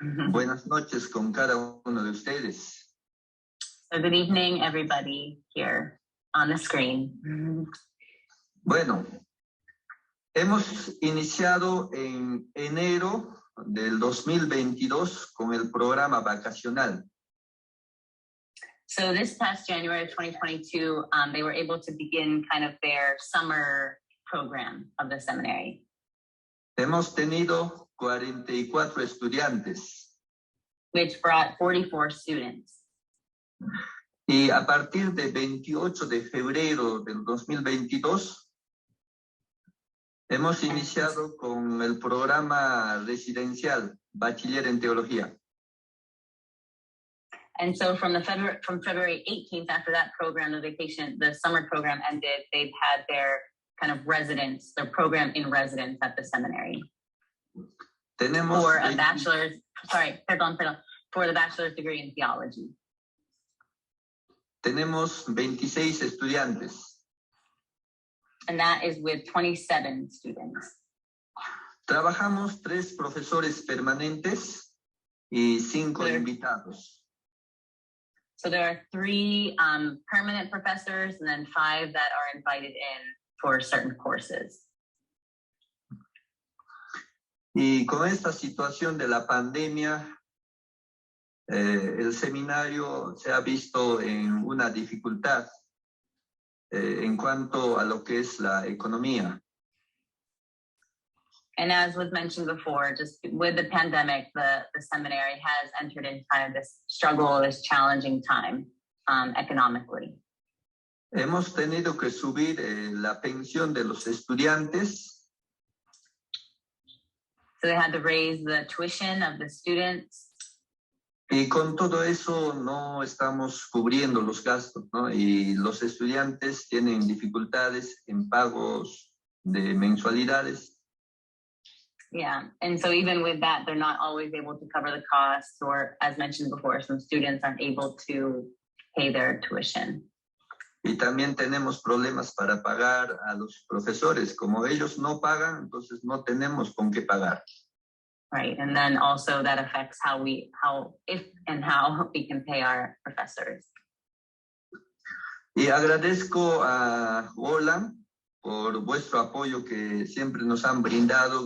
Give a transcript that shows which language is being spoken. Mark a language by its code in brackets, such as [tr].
[es] Buenas noches con cada uno de ustedes. [en] So good evening, everybody here on the screen. [es] Bueno, hemos iniciado en enero del 2022 con el programa vacacional. [en] So this past January of 2022, they were able to begin kind of their summer program of the seminary. [es] Hemos tenido 44 estudiantes. [en] Which brought 44 students. [es] Y a partir de 28 de febrero del 2022, Hemos iniciado con el programa residencial, bachiller en teología. [en] And so from February 18th, after that program, the summer program ended, they've had their kind of residence, their program in residence at the seminary. [es] Tenemos [en] For a bachelor's, for the bachelor's degree in theology. [es] Tenemos 26 estudiantes. [en] And that is with 27 students. [es] Trabajamos 3 profesores permanentes y 5 [en] Sure. [es] invitados. [en] So there are 3 permanent professors and then 5 that are invited in for certain courses. [es] Y con esta situación de la pandemia, el seminario se ha visto en una dificultad en cuanto a lo que es la economía. [en] And as was mentioned before, just with the pandemic, the seminary has entered into kind of this struggle, this challenging time economically. [es] Hemos tenido que subir la pensión de los estudiantes. [en] So they had to raise the tuition of the students. [es] Y con todo eso no estamos cubriendo los gastos, ¿no? Y los estudiantes tienen dificultades en pagos de mensualidades. [en] Yeah, and so even with that, they're not always able to cover the costs, or as mentioned before, some students aren't able to pay their tuition. [es] Y también tenemos problemas para pagar a los profesores. Como ellos no pagan, entonces no tenemos con qué pagar. [en] Right, and then also that affects how we can pay our professors. [es] Y agradezco a Ola por vuestro apoyo que siempre nos han brindado.